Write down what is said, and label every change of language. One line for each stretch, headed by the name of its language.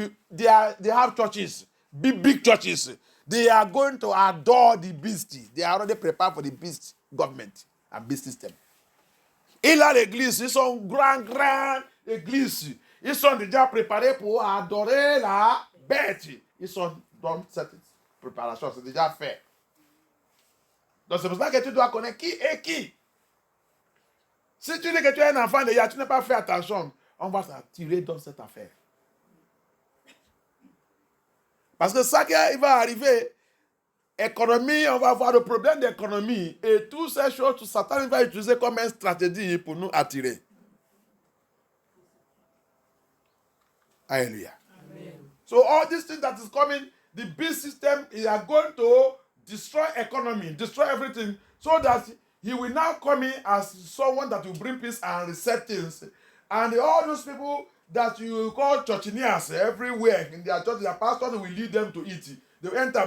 English: They have churches, big churches. They are going to adore the beast. They are already prepared for the beast government and beast system.
French: Et là, l'église, ils sont grand église. Ils sont déjà préparés pour adorer la bête. Ils sont dans cette préparation, c'est déjà fait. Donc c'est pour ça que tu dois connaître qui est qui. Si tu dis que tu es un enfant de Yah, tu n'as pas fait attention, on va s'attirer dans cette affaire. Parce que ça qui va arriver, économie, on va avoir le problème d'économie. Et toutes ces choses, tout Satan va utiliser comme une stratégie pour nous attirer. Hallelujah. Amen.
English: So all these things that is coming, the beast system is going to destroy economy, destroy everything, so that he will now come in as someone that will bring peace and reset things. And all those people that you call churchineers everywhere in their church, their pastor will lead them to eat. They will enter.